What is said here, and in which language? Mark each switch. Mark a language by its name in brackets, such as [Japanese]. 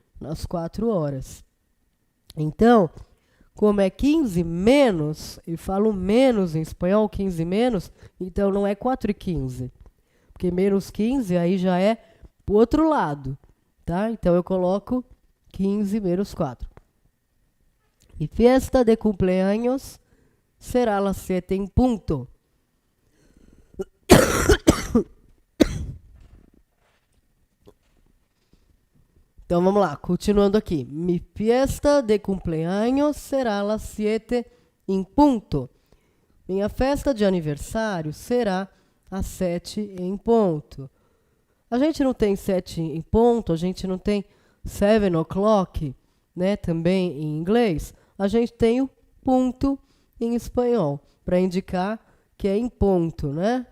[Portuguese] Nas 4 horas. Então, como é 15 menos, e falo menos em espanhol, 15 menos, então não é 4 e 15. Porque menos 15 aí já é o outro lado, tá? Então eu coloco 15 menos 4. [Spanish] E fiesta de cumpleaños será las 7 en punto. [Portuguese] Então vamos lá, continuando aqui. [Spanish] Mi fiesta de cumpleaños será las 7 en punto. [Portuguese] Minha festa de aniversário será às 7 em ponto. A gente não tem 7 em ponto, a gente não tem 7 o'clock, né? Também em inglês. A gente tem o ponto em espanhol, para indicar que é em ponto, né?